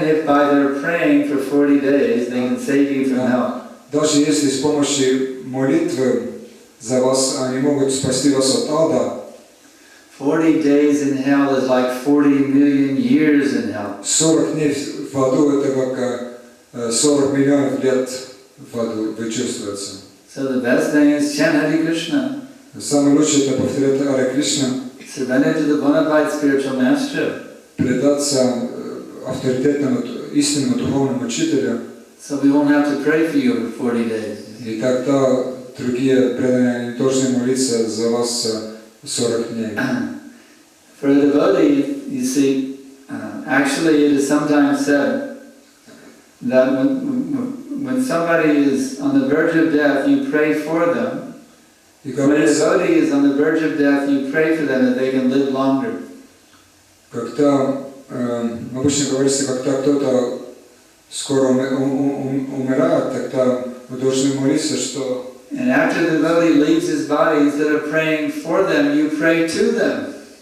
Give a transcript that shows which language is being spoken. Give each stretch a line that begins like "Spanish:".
English: if by their praying for 40 days they can save you from hell.
Russian: даже если с помощью молитвы за вас они могут спасти вас от ада,
English: 40 days in hell is like 40 million years in hell.
Russian: 40 дней в аду это как 40 миллионов лет в аду вы чувствуете.
English: So the best thing is chant Hare Krishna.
Russian: Самое лучшее это повторять Харе Кришна,
English: Surrender to the bona fide spiritual master.
Russian: предаться авторитетному, истинному духовному учителю,
English: So we won't have to pray for you for 40 days.
Russian: и тогда другие преданные не должны молиться за вас 40 дней.
English: For a devotee, you see, actually it is sometimes said that when somebody is on the verge of death, you pray for them. When a devotee is on the verge of death, you pray for them that they can live longer.
Russian: Когда, обычно говорится, когда кто-то скоро умирает, тогда вы должны молиться, что...
English: And after the devotee leaves his body, instead of praying for them, you pray to them.